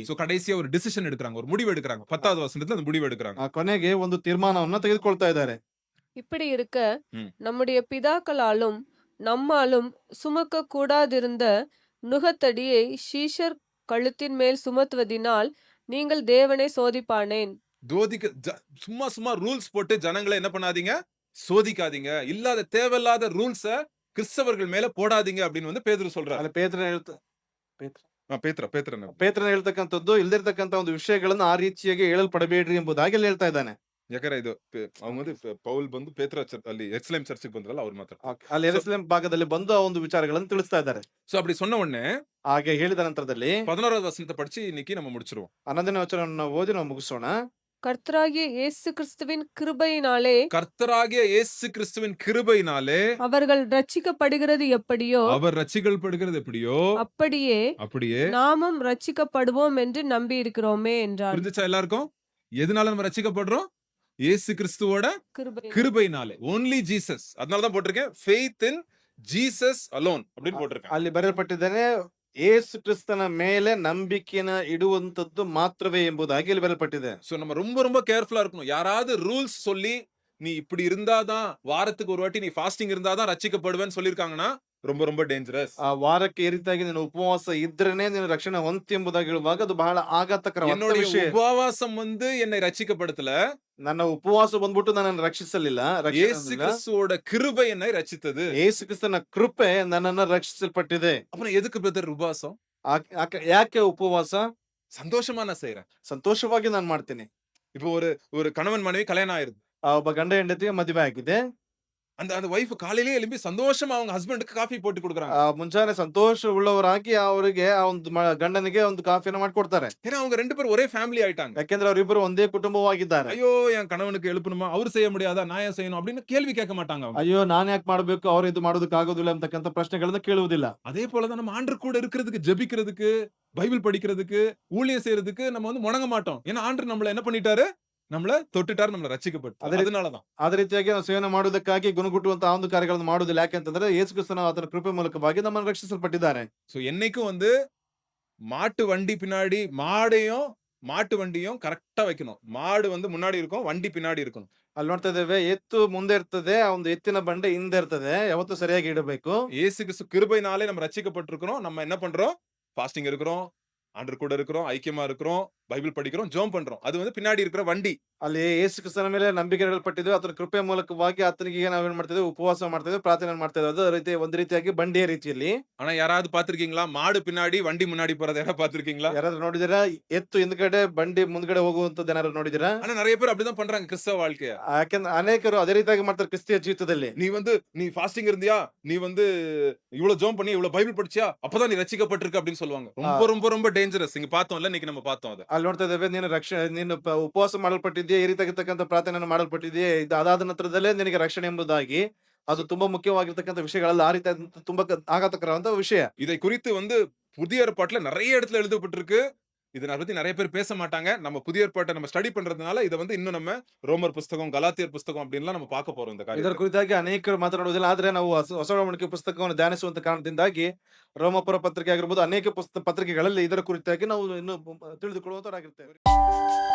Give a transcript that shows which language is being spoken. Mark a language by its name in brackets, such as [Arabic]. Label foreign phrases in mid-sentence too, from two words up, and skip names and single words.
[Tamil] சோ கடைசியா ஒரு டிசிஷன் எடுக்கறாங்க, ஒரு முடிவு எடுக்கறாங்க. 10வது வசனத்துல அந்த முடிவு எடுக்கறாங்க. [Kannada] ಕೊನೆಗೆ ಒಂದು ತೀರ್ಮಾನವನ್ನ ತೆಗೆದುಕೊಳ್ತಾ ಇದ್ದಾರೆ. [Tamil] இப்படி இருக்க ம். நம்முடைய பிதாக்களாலும் நம்மாலும் சுமக்க கூடாதிருந்த நுகத்தடியை சீஷர் கழுத்தின் மேல் சுமத்துவதினால் நீங்கள் தேவனை சோதிப்பானேன். சும்மா சும்மா ரூல்ஸ் போட்டு ஜனங்களை என்ன பண்ணாதீங்க? சோதிக்காதீங்க. இல்லாத தேவையில்லாத ரூல்ஸ கிறிஸ்தவர்கள் மேல போடாதீங்க அப்படின்னு வந்து பேதுரு சொல்றாரு. [Kannada] ಅಲ್ಲಿ ಪೇತ್ರನ ಹೇಳ್ತಕ್ಕಂಥದ್ದು ಇಲ್ದಿರ್ತಕ್ಕಂಥ ಒಂದು ವಿಷಯಗಳನ್ನ ಆ ರೀತಿಯಾಗಿ ಹೇಳಲ್ಪಡಬೇಡ್ರಿ ಎಂಬುದಾಗಿ ಅಲ್ಲಿ ಹೇಳ್ತಾ ಇದ್ದಾನೆ. ಯಾಕಂದ್ರೆ ಇದು [Tamil] அவங்க வந்து [Kannada] ಪೌಲ್ ಬಂದು ಪೇತ್ರ ಅಲ್ಲಿ ಎರ್ಸಲೇಮ್ ಚರ್ಚ್ಗೆ ಬಂದ್ರಲ್ಲ ಅವ್ರು ಮಾತ್ರ. ಅಲ್ಲಿ ಯೆರೂಸಲೇಮ್ ಭಾಗದಲ್ಲಿ ಬಂದು ಆ ಒಂದು ವಿಚಾರಗಳನ್ನು ತಿಳಿಸ್ತಾ ಇದ್ದಾರೆ. [Tamil] சோ அப்படி சொன்ன உடனே [Kannada] ಹಾಗೆ ಹೇಳಿದ ನಂತರದಲ್ಲಿ [Tamil] 11வது வசனத்தை படிச்சு இன்னைக்கு நம்ம முடிச்சிருவோம். [Kannada] 11ನೇ ವಚನವನ್ನು ಓದಿ ನಾವು ಮುಗಿಸೋಣ. [Tamil] கர்த்தராகிய இயேசு கிறிஸ்துவின் கிருபையினாலே கர்த்தராகிய இயேசு கிறிஸ்துவின் கிருபையினாலே அவர்கள் ரட்சிக்கப்படுகிறது எப்படியோ அவர் ரட்சிக்கப்படுகிறது எப்படியோ அப்படியே நாமும் ரட்சிக்கப்படுவோம் என்று நம்பி இருக்கிறோமே என்றார். புரிஞ்சுச்சா எல்லாருக்கும்? எதனால நம்ம ரட்சிக்கப்படுறோம்? இயேசு கிறிஸ்துவோட கிருபையினாலே. [English] only Jesus. [Tamil] அதனால தான் போட்டிருக்கேன் [English] faith in Jesus alone [Tamil] அப்படின்னு போட்டிருக்கேன். [Kannada] ಅಲ್ಲಿ ಬರೆಯಲ್ಪಟ್ಟಿದ್ದಾನೆ ಯೇಸು ಕ್ರಿಸ್ತನ ಮೇಲೆ ನಂಬಿಕೆನ ಇಡುವಂತದ್ದು ಮಾತ್ರವೇ ಎಂಬುದಾಗಿ ಇಲ್ಲಿ ಬರೆಯಲ್ಪಟ್ಟಿದೆ. [Tamil] சோ நம்ம ரொம்ப ரொம்ப கேர்ஃபுல்லா இருக்கணும். யாராவது ரூல்ஸ் சொல்லி நீ இப்படி இருந்தாதான் வாரத்துக்கு ஒரு வாட்டி நீ ஃபாஸ்டிங் இருந்தாதான் ரட்சிக்கப்படுவேன்னு சொல்லிருக்காங்கன்னா ரொம்ப ரொம்ப டேஞ்சரஸ். [Kannada] ಆ ವಾರಕ್ಕೆ ಈ ರೀತಿಯಾಗಿ ನೀನು ಉಪವಾಸ ಇದ್ರೇನೆ ನೀನು ರಕ್ಷಣೆ ಹೊಂದಿ ಎಂಬುದಾಗಿ ಹೇಳುವಾಗ ಅದು ಬಹಳ ಆಘಾತಕರವಾದ ವಿಷಯ. [Tamil] உபவாசம் வந்து என்னை ரட்சிக்கப்படுத்தல. [Kannada] ನನ್ನ ಉಪವಾಸ ಬಂದ್ಬಿಟ್ಟು ನನ್ನನ್ನು ರಕ್ಷಿಸಲಿಲ್ಲ. [Tamil] ಯೇಸು ಕ್ರಿಸ್ತುவோட கிருபை என்னை ரட்சித்தது. [Kannada] ಯೇಸು ಕ್ರಿಸ್ತನ ಕೃಪೆ ನನ್ನನ್ನು ರಕ್ಷಿಸಲ್ಪಟ್ಟಿದೆ. [Tamil] அப்புறம் எதுக்கு பிரதர் உபவாசம்? [Kannada] ಯಾಕೆ ಉಪವಾಸ? [Tamil] சந்தோஷமா நான் செய்றேன். [Kannada] ಸಂತೋಷವಾಗಿ ನಾನು ಮಾಡ್ತೀನಿ. [Tamil] இப்போ ஒரு கணவன் மனைவி கல்யாணம் ஆயிருது. [Kannada] ಒಬ್ಬ ಗಂಡ ಹೆಂಡತಿಗೆ ಮದುವೆ ಆಗಿದೆ. [Tamil] அந்த வைஃப் காலையிலே எழும்பி சந்தோஷமா அவங்க ஹஸ்பண்டுக்கு ಕಾಫಿ போட்டு கொடுக்குறாங்க. [Kannada] ಮುಂಜಾನೆ ಸಂತೋಷ ಉಳ್ಳವರಾಗಿ ಅವರಿಗೆ ಆ ಒಂದು ಗಂಡನಿಗೆ ಒಂದು ಕಾಫಿನ ಮಾಡ್ಕೊಡ್ತಾರೆ. [Tamil] ஏன்னா அவங்க ரெண்டு பேரும் ஒரே ஃபேமிலி ஆயிட்டாங்க. [Kannada] ಯಾಕೆಂದ್ರೆ ಅವರಿಬ್ಬರು ಒಂದೇ ಕುಟುಂಬವಾಗಿದ್ದಾರೆ. [Tamil] ஐயோ என் கணவனுக்கு எழுப்பணுமா, அவர் செய்ய முடியாதா, நான் ஏன் செய்யணும் அப்படின்னு கேள்வி கேட்க மாட்டாங்க அவங்க. [Kannada] ಅಯ್ಯೋ ನಾನ್ ಯಾಕೆ ಮಾಡ್ಬೇಕು, ಅವ್ರು ಇದು ಮಾಡೋದಕ್ಕೆ ಆಗೋದಿಲ್ಲ ಅಂತಕ್ಕಂಥ ಪ್ರಶ್ನೆಗಳನ್ನ ಕೇಳುವುದಿಲ್ಲ. [Tamil] அதே போலதான் நம்ம ஆண்டவர் கூட இருக்கிறதுக்கு, ஜெபிக்கிறதுக்கு, பைபிள் படிக்கிறதுக்கு, ஊழியம் செய்யறதுக்கு நம்ம வந்து முடங்க மாட்டோம். ஏன்னா ஆண்டவர் நம்மள என்ன பண்ணிட்டாரு? நம்மள தொட்டுட்டாரு, நம்மள ರಕ್ಷಿಸப்பட்டு. அதனாலதான் [Kannada] ಅದೇ ರೀತಿಯಾಗಿ ನಾವು ಸೇವನೆ ಮಾಡುವುದಕ್ಕಾಗಿ ಗುಣಗುಟ್ಟುವಂತಹ ಒಂದು ಕಾರ್ಯಗಳನ್ನು ಮಾಡುವುದಿಲ್ಲ. ಯಾಕೆಂತಂದ್ರೆ ಯೇಸು ಕ್ರಿಸ್ತನ ಆತನ ಕೃಪೆ ಮೂಲಕವಾಗಿ ನಮ್ಮನ್ನು ರಕ್ಷಿಸಲ್ಪಟ್ಟಿದ್ದಾರೆ. [Tamil] சோ என்னைக்கும் வந்து மாட்டு வண்டி பின்னாடி மாட்டு வண்டியும் கரெக்டா வைக்கணும். மாடு வந்து முன்னாடி இருக்கும், வண்டி பின்னாடி இருக்கணும். [Kannada] ಅಲ್ಲಿ ನೋಡ್ತಾ ಇದ್ದೇವೆ, ಎತ್ತು ಮುಂದೆ ಇರ್ತದೆ, ಆ ಒಂದು ಎತ್ತಿನ ಬಂಡೆ ಹಿಂದೆ ಇರ್ತದೆ. ಯಾವತ್ತೂ ಸರಿಯಾಗಿ ಇಡಬೇಕು. [Tamil] இயேசு கிறிஸ்து கிருபையினாலே நம்ம ரட்சிக்கப்பட்டிருக்கிறோம். நம்ம என்ன பண்றோம்? ஃபாஸ்டிங் இருக்கிறோம், ஆண்டவர் கூட இருக்கிறோம், ஐக்கியமா இருக்கிறோம், பைபிள் படிக்கிறோம், ஜெபம் பண்றோம். அது வந்து பின்னாடி இருக்கிற வண்டி. [Kannada] ಅಲ್ಲಿ ಯೇಸು ಕ್ರಿಸ್ತನ ಮೇಲೆ ನಂಬಿಕೆ ಇಡಲ್ಪಟ್ಟಿದ್ವಿ. ಆತನ ಕೃಪೆಯ ಮೂಲಕವಾಗಿ ಆತನಿಗೆ ನಾವೇನ್ ಮಾಡ್ತಿದ್ವಿ? ಉಪವಾಸ ಮಾಡ್ತಿದ್ವಿ, ಪ್ರಾರ್ಥನೆ ಮಾಡ್ತಿದ್ವಿ. ಅದೇ ರೀತಿ ಒಂದು ರೀತಿಯಾಗಿ ಬಂಡೆಯ ರೀತಿಯಲ್ಲಿ. [Tamil] ஆனா யாராவது பார்த்திருக்கீங்களா? மாடு பின்னாடி, வண்டி முன்னாடி போறத யாராவது பார்த்திருக்கீங்களா? [Kannada] ಯಾರಾದ್ರೂ ನೋಡಿದೀರಾ? ಎತ್ತು ಹಿಂದ್ಗಡೆ, ಬಂಡಿ ಮುಂದ್ಗಡೆ ಹೋಗುವಂತದ್ದು ಏನಾದ್ರು ನೋಡಿದೀರಾ? [Tamil] ஆனா நெறைய பேர் அப்படிதான் பண்றாங்க கிறிஸ்தவ வாழ்க்கைய. [Kannada] ಯಾಕೆಂದ್ರೆ ಅನೇಕರು ಅದೇ ರೀತಿಯಾಗಿ ಮಾಡ್ತಾರೆ ಕ್ರಿಸ್ತಿಯ ಜೀವಿತದಲ್ಲಿ. [Tamil] நீ ஃபாஸ்டிங் இருந்தியா? நீ இவ்ளோ ஜெபம் பண்ணி, இவ்ளோ பைபிள் படிச்சியா? அப்பதான் நீ ரட்சிக்கப்பட்டிருக்க அப்படின்னு சொல்லுவாங்க. ரொம்ப ரொம்ப ரொம்ப டேஞ்சரஸ். இங்க பார்த்தோம்ல, இன்னைக்கு நம்ம பார்த்தோம் அத. [Kannada] ಅಲ್ಲಿ ನೋಡ್ತಾ ಇದ್ದೇವೆ, ನೀನು ಉಪವಾಸ ಮಾಡಲ್ಪಟ್ಟಿದ್ದೀಯಾ, ಈ ರೀತಿಯಾಗಿರ್ತಕ್ಕಂಥ ಪ್ರಾರ್ಥನೆಯನ್ನು ಮಾಡಲ್ಪಟ್ಟಿದ್ದೀಯಾ, ಇದು ಅದಾದ ನಂತರದಲ್ಲೇ ನಿನಗೆ ರಕ್ಷಣೆ ಎಂಬುದಾಗಿ ಅದು ತುಂಬಾ ಮುಖ್ಯವಾಗಿರ್ತಕ್ಕಂಥ ವಿಷಯಗಳಲ್ಲಿ ಆ ರೀತಿ ತುಂಬಾ ಆಘಾತಕರವಾದಂತ ವಿಷಯ. [Tamil] இதை குறித்து புதிய ஏற்பாட்டுல நெறைய இடத்துல எழுதப்பட்டிருக்கு. இத பத்தி நெறைய பேர் பேச மாட்டாங்க. நம்ம புதிய ஏற்பாட்டை நம்ம ஸ்டடி பண்றதுனால இத இன்னும் நம்ம ரோமர் புஸ்தகம், கலாத்தியர் புஸ்தகம் அப்படின்லாம் நம்ம பார்க்க போறோம் இந்த [Kannada] ಇದರ [Tamil] காரியத்தை. [Kannada] ಕುರಿತಾಗಿ ಅನೇಕರು ಮಾತನಾಡುವುದಿಲ್ಲ. ಆದ್ರೆ ನಾವು ಹೊಸ ಒಡಂಬಡಿಕೆ ಪುಸ್ತಕವನ್ನು ಧ್ಯಾನಿಸುವಂತ ಕಾರಣದಿಂದಾಗಿ ರೋಮಪುರ ಪತ್ರಿಕೆ ಆಗಿರ್ಬೋದು, ಅನೇಕ ಪತ್ರಿಕೆಗಳಲ್ಲಿ ಇದರ ಕುರಿತಾಗಿ ನಾವು ಇನ್ನು ತಿಳಿದುಕೊಳ್ಳುವಂತವರಾಗಿರ್ತೇವೆ.